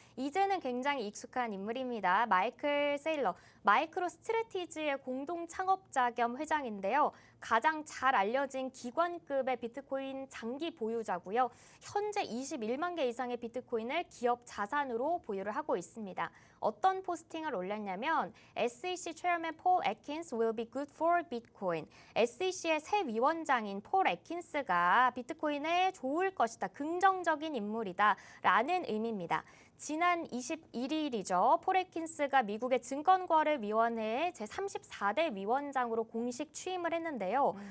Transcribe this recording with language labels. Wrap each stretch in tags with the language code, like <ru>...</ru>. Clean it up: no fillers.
<ko>이제는 굉장히 익숙한 인물입니다. 마이클 세일러, 마이크로 스트래티지의 공동 창업자 겸 회장인데요. 가장 잘 알려진 기관급의 비트코인 장기 보유자고요. 현재 21만 개 이상의 비트코인을 기업 자산으로 보유를 하고 있습니다. 어떤 포스팅을 올렸냐면</ko> <en>SEC Chairman Paul Atkins will be good for Bitcoin.</en> <ko>SEC의 새 위원장인 폴 애킨스가 비트코인에 좋을 것이다. 긍정적인 인물이다. 라는 의미입니다. 지난 21일이죠. 폴 애킨스가 미국의 증권거래위원회의 제34대 위원장으로 공식 취임을 했는데요.</ko>